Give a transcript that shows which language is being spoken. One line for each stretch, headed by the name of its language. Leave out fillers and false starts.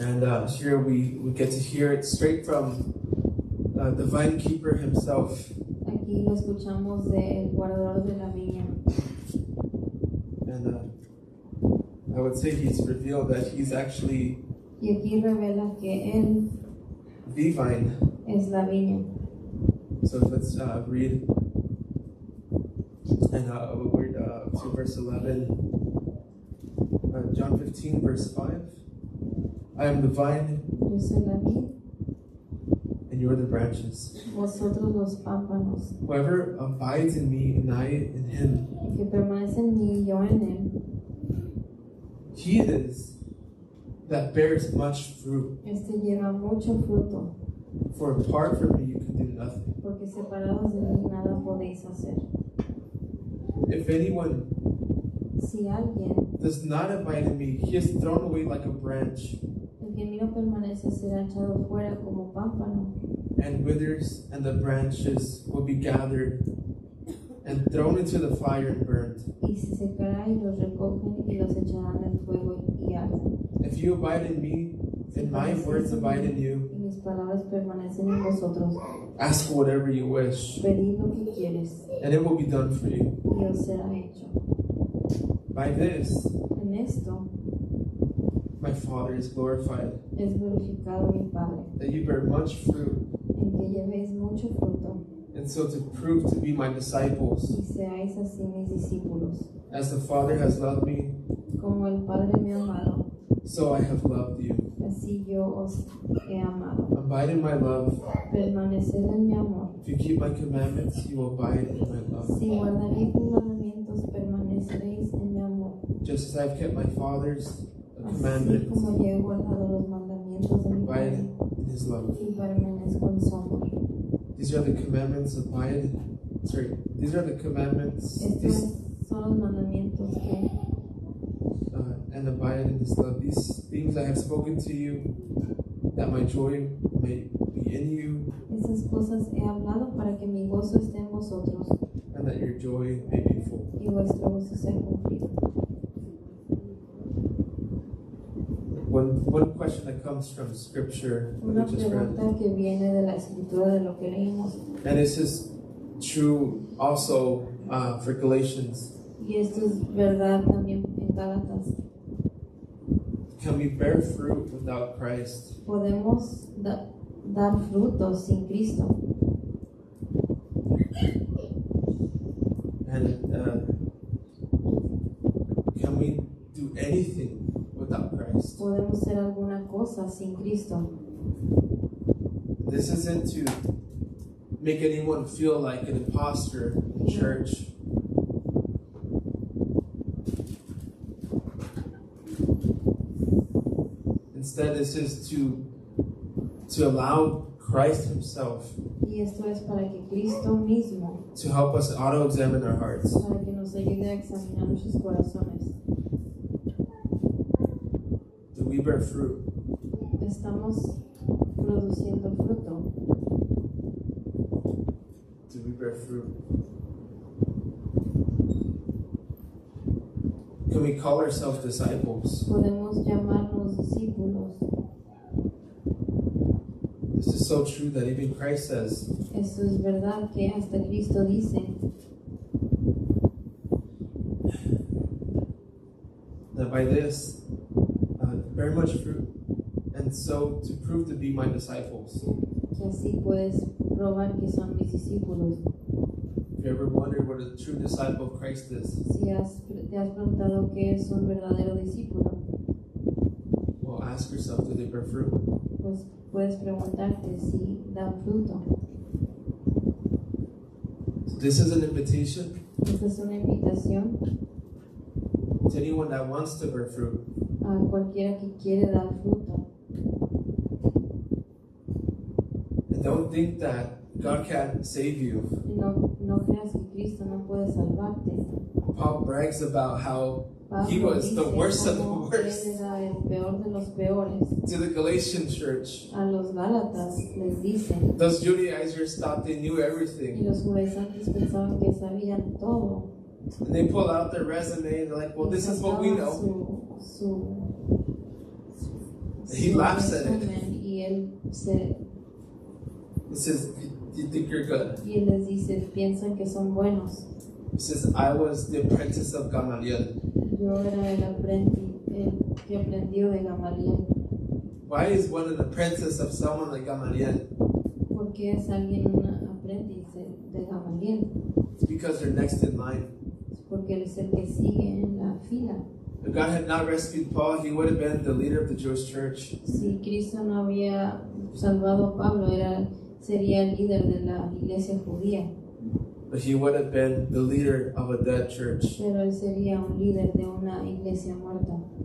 English: And here we get to hear it straight from the vine keeper himself.
Spanish: Aquí lo escuchamos del guardador de la viña.
English: And I would say he's revealed that he's actually
Spanish: Y aquí revela que Él
English: the vine.
Spanish: es la viña.
English: So let's read. And we'll read to verse 11. John 15, verse 5. I am the vine,
Spanish: Yo soy la vid,
English: and you are the branches.
Spanish: vosotros los pámpanos.
English: Whoever abides in me, and I in him,
Spanish: El que permanece en mí y yo en Él,
English: he it is that bears much fruit.
Spanish: este lleva mucho fruto,
English: For apart from me, you can do nothing.
Spanish: porque separados de mí nada podéis hacer.
English: If anyone
Spanish: Si alguien,
English: does not abide in me, he is thrown away like a branch
Spanish: el que en mí no permanece, será echado fuera como pámpano,
English: and withers, and the branches will be gathered and thrown into the fire and burned.
Spanish: y se secará y los recogen y los echarán al fuego y arden.
English: If you abide in me, and my words abide in you,
Spanish: Y mis palabras permanecen en vosotros.
English: ask whatever you wish,
Spanish: Pedid lo que quieres
English: and it will be done for you.
Spanish: y os será hecho.
English: By this,
Spanish: En esto
English: my Father is glorified,
Spanish: es glorificado mi Padre,
English: that you bear much fruit,
Spanish: en que llevéis mucho fruto
English: and so to prove to be my disciples.
Spanish: y seáis así mis discípulos.
English: As the Father has loved me,
Spanish: Como el Padre me ha amado,
English: so I have loved you.
Spanish: así yo os he amado.
English: Abide in my love.
Spanish: Permaneced en mi amor.
English: If you keep my commandments, you will abide in my love.
Spanish: Si guardaréis mis mandamientos, permaneceréis en mi amor.
English: just as I've kept my Father's
Spanish: así
English: commandments,
Spanish: como yo he guardado los mandamientos de mi
English: abide
Spanish: Padre
English: in His love.
Spanish: y permanezco en su amor.
English: These are the commandments, these are the commandments,
Spanish: Estos son los mandamientos que
English: and abide in His love. These things I have spoken to you, that my joy may be in you,
Spanish: esas cosas he hablado para que mi gozo esté en vosotros
English: and that your joy may be full.
Spanish: y vuestro gozo sea cumplido.
English: One question that comes from Scripture that
Spanish: Una
English: we just read,
Spanish: pregunta que viene de la escritura de lo que leímos,
English: and this is true also for Galatians.
Spanish: y esto es verdad también en Gálatas.
English: Can we bear fruit without Christ?
Spanish: Podemos dar frutos sin Cristo.
English: And can we do anything without Christ?
Spanish: Podemos hacer alguna cosa sin Cristo.
English: This isn't to make anyone feel like an imposter in church. Instead, this is to allow Christ Himself
Spanish: Y esto es para que Cristo mismo,
English: to help us auto-examine our hearts.
Spanish: para que nos ayude a examinar nuestros corazones.
English: Do we bear fruit?
Spanish: Estamos produciendo fruto.
English: Do we bear fruit? Can we call ourselves disciples?
Spanish: Podemos llamarnos discípulos.
English: This is so true that even Christ says,
Spanish: Esto es verdad que hasta Cristo dice
English: that by this, bear much fruit, and so to prove to be my disciples.
Spanish: que así puedes probar que son mis discípulos.
English: If you ever wondered what a true disciple of Christ is,
Spanish: Si te has preguntado qué es un verdadero discípulo,
English: well, ask yourself, do they bear fruit?
Spanish: pues puedes preguntarte si dan fruto.
English: So this is an invitation
Spanish: Esta es una invitación
English: to anyone that wants to bear fruit.
Spanish: a cualquiera que quiere dar fruto.
English: And don't think that God can't save you.
Spanish: No creas que Cristo no puede salvarte.
English: Paul brags about how he
Spanish: Pablo
English: was the
Spanish: dice
English: worst of
Spanish: cómo
English: the
Spanish: él
English: worst.
Spanish: era el peor de los peores.
English: To the Galatian church,
Spanish: A los Gálatas les dice,
English: those Judaizers thought they knew
Spanish: y
English: everything.
Spanish: los judaizantes pensaban que sabían todo.
English: And they pull out their resume and they're like, well, this is what we know. He laughs at it.
Spanish: Y él
English: He says, you think you're good?
Spanish: les dice, piensan que son buenos.
English: He says, I was the apprentice of Gamaliel.
Spanish: Yo era el que aprendió de Gamaliel.
English: Why is one an apprentice of someone like Gamaliel?
Spanish: Porque es alguien un aprendiz de Gamaliel.
English: It's because they're next in line.
Spanish: Porque él es el que sigue en la fila.
English: If God had not rescued Paul, he would have been the leader of the Jewish church.
Spanish: Si Cristo no había salvado a Pablo, sería el líder de la iglesia judía.
English: But he would have been the leader of a dead church.
Spanish: Pero él sería un líder de una iglesia muerta.